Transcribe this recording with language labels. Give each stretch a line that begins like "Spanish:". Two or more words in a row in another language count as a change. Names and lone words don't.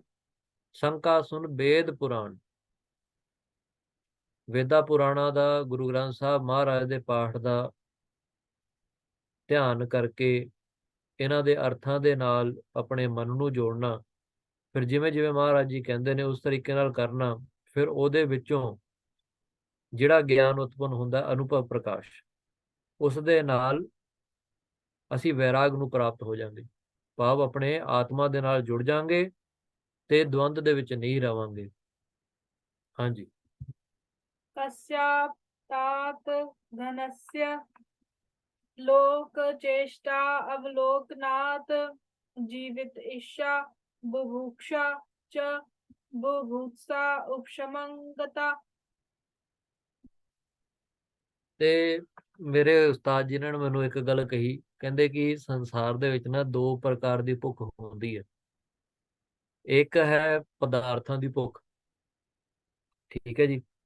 Punjabi: ਸ਼ੰਕਾ ਸੁਨ ਵੇਦ ਪੁਰਾਣ, ਵੇਦਾਂ ਪੁਰਾਣਾ ਦਾ, ਗੁਰੂ ਗ੍ਰੰਥ ਸਾਹਿਬ ਮਹਾਰਾਜ ਦੇ ਪਾਠ ਦਾ ਧਿਆਨ ਕਰਕੇ ਇਹਨਾਂ ਦੇ ਅਰਥਾਂ ਦੇ ਨਾਲ ਆਪਣੇ ਮਨ ਨੂੰ ਜੋੜਨਾ, ਫਿਰ ਜਿਵੇਂ ਜਿਵੇਂ ਮਹਾਰਾਜ ਜੀ ਕਹਿੰਦੇ ਨੇ ਉਸ ਤਰੀਕੇ ਨਾਲ ਕਰਨਾ, ਫਿਰ ਉਹਦੇ ਵਿੱਚੋਂ ਜਿਹੜਾ ਗਿਆਨ ਉਤਪੰਨ ਹੁੰਦਾ, ਅਨੁਭਵ ਪ੍ਰਕਾਸ਼, ਉਸ ਦੇ ਨਾਲ ਅਸੀਂ ਵੈਰਾਗ ਨੂੰ ਪ੍ਰਾਪਤ ਹੋ ਜਾਵਾਂਗੇ। ਭਾਵ ਆਪਣੇ ਆਤਮਾ ਦੇ ਨਾਲ ਜੁੜ ਜਾਵਾਂਗੇ ਤੇ ਦਵੰਦ ਦੇ ਵਿੱਚ ਨਹੀਂ ਰਵਾਂਗੇ। ਹਾਂਜੀ।
Sanskrit: कस्याप तात धनस्य लोक चेष्टा अवलोकनात् जीवित ईर्षा बुभुक्षा च बुभुत्सा उपशमंगता।
Punjabi: ਤੇ ਮੇਰੇ ਉਸਤਾਦ ਜੀ ਨੇ ਮੈਨੂੰ ਇੱਕ ਗੱਲ ਕਹੀ, ਕਹਿੰਦੇ ਕਿ ਸੰਸਾਰ ਦੇ ਵਿੱਚ ਨਾ ਦੋ ਪ੍ਰਕਾਰ ਦੀ ਭੁੱਖ ਹੁੰਦੀ ਹੈ। ਇੱਕ ਹੈ ਪਦਾਰਥਾਂ ਦੀ ਭੁੱਖ, ਠੀਕ ਹੈ ਜੀ।